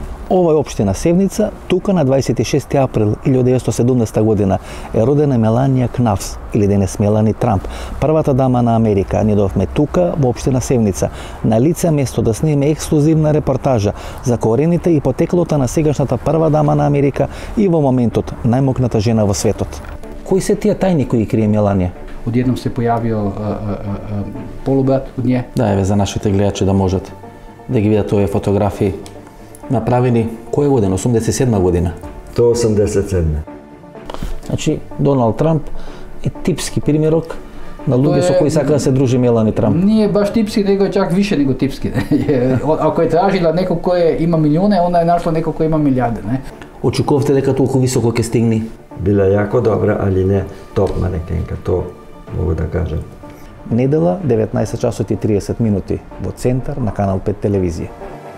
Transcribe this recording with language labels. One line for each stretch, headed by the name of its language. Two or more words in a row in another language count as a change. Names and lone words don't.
Macedonian: Ова е општина Севница, тука на 26. април 1917 година е родена Меланија Кнавс, или денес Мелани Трамп, првата дама на Америка. Ние дојдовме тука во општина Севница, на лице место да сниме ексклузивна репортажа за корените и потеклото на сегашната прва дама на Америка и во моментот најмокната жена во светот. Кои се тие тајни кои крие Меланија?
Croatian: Odjednom se pojavio polubrat od nje.
Macedonian: Да, еве за нашите гледачи да можат да ги видат овие фотографии. Направени која година? 87 година?
Croatian: To 87.
Macedonian: Значи, Доналд Трамп е типски примерок на луѓе со кои сака да се дружи Мелани Трамп.
Croatian: Nije baš tipski, nego je čak više nego tipski. Ako je tražila neko koje ima milijune, ona je našla neko koje ima milijarde.
Macedonian: Очекувавте дека толку високо ќе стигне?
Croatian: Bila je jako dobra, ali ne top manekenka, to mogu da kažem.
Macedonian: Недела, 19 часот и 30 минути, во центар на Канал 5 телевизија.